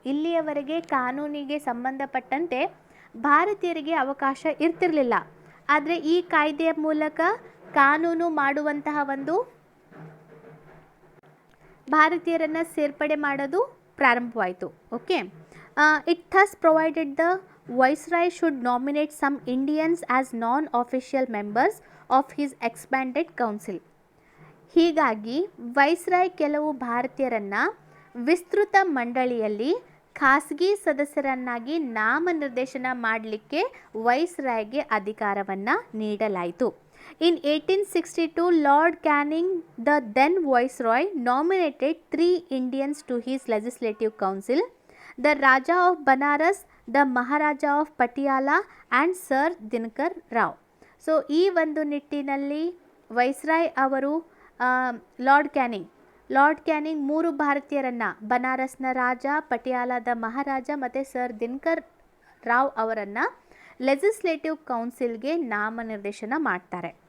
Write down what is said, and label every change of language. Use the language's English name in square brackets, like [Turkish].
[Kannada] ಇಲ್ಲಿಯವರೆಗೆ ಕಾನೂನಿಗೆ ಸಂಬಂಧಪಟ್ಟಂತೆ ಭಾರತೀಯರಿಗೆ ಅವಕಾಶ ಇರ್ತಿರಲಿಲ್ಲ. ಆದರೆ ಈ ಕಾಯ್ದೆಯ ಮೂಲಕ ಕಾನೂನು ಮಾಡುವಂತಹ ಒಂದು ಭಾರತೀಯರನ್ನು ಸೇರ್ಪಡೆ ಮಾಡೋದು ಪ್ರಾರಂಭವಾಯಿತು. Okay, [English] It thus provided the Viceroy should nominate some Indians as non-official members of his expanded council. [Kannada] ಹೀಗಾಗಿ ವೈಸ್ರಾಯ್ ಕೆಲವು ಭಾರತೀಯರನ್ನು ವಿಸ್ತೃತ ಮಂಡಳಿಯಲ್ಲಿ ಖಾಸಗಿ ಸದಸ್ಯರನ್ನಾಗಿ ನಾಮನಿರ್ದೇಶನ ಮಾಡಲಿಕ್ಕೆ ವೈಸ್ರಾಯ್ಗೆ ಅಧಿಕಾರವನ್ನು ನೀಡಲಾಯಿತು. [English] In 1862, Lord Canning, the then Viceroy, nominated 3 Indians to his legislative council: the Raja of Banaras, the Maharaja of Patiala and Sir Dinkar Rao. [Kannada] So ಈ ಒಂದು ನಿಟ್ಟಿನಲ್ಲಿ ವೈಸ್ರಾಯ್ ಅವರು ಲಾರ್ಡ್ ಕ್ಯಾನಿಂಗ್ 3 ಭಾರತೀಯರನ್ನು, ಬನಾರಸ್ನ ರಾಜ, ಪಟಿಯಾಲಾದ ಮಹಾರಾಜ ಮತ್ತು ಸರ್ ದಿನಕರ್ ರಾವ್ ಅವರನ್ನು ಲೆಜಿಸ್ಲೇಟಿವ್ ಕೌನ್ಸಿಲ್ಗೆ ನಾಮನಿರ್ದೇಶನ ಮಾಡ್ತಾರೆ.